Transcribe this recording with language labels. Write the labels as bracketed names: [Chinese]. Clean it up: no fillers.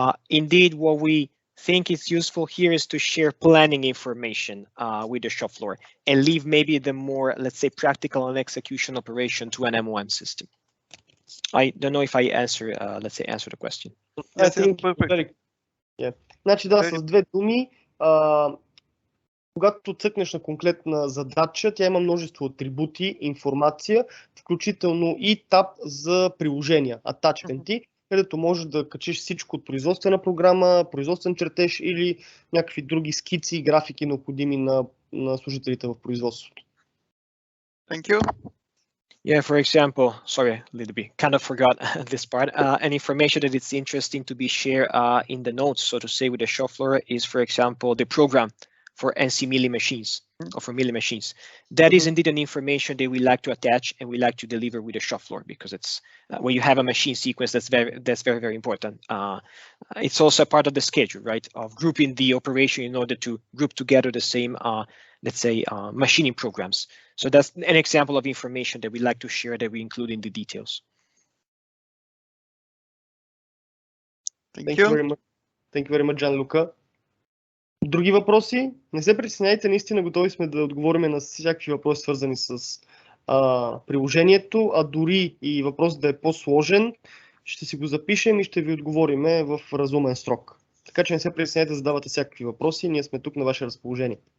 [English] Indeed, what we think is useful here is to share planning information with the shop floor and leave maybe the more, let's say, practical and execution operation to an MOM system. I don't know if I answer, let's say, answer the question. I think perfect. Yeah. [Bulgarian] Значи да, с две думи, когато цъкнеш на конкретна задача, тя има множество атрибути, информация, включително и таб за приложения, атачменти, където можеш да качиш всичко от производствена програма, производствен чертеж или някакви други скици и графики, необходими на служителите в производството. [English] Thank you. Yeah, for example, sorry, a little bit, kind of forgot this part. An information that it's interesting to be shared in the notes, so to say, with the shop floor is, for example, the program for NC milling machines or for milling machines. That is indeed an information that we like to attach and we like to deliver with the shop floor, because it's when you have a machine sequence, that's very, very important. It's also a part of the schedule, right, of grouping the operation in order to group together the same, let's say, machining programs. So that's an example of information that we like to share that we include in the details. Thank you very much. Thank you very much, Gianluca. [Bulgarian] Други въпроси? Не се притесняйте, наистина готови сме да отговорим на всякакви въпроси, свързани с приложението, а дори и въпрос да е по-сложен, ще си го запишем и ще ви отговорим в разумен срок. Така че не се притесняйте да задавате всякакви въпроси, ние сме тук на ваше разположение.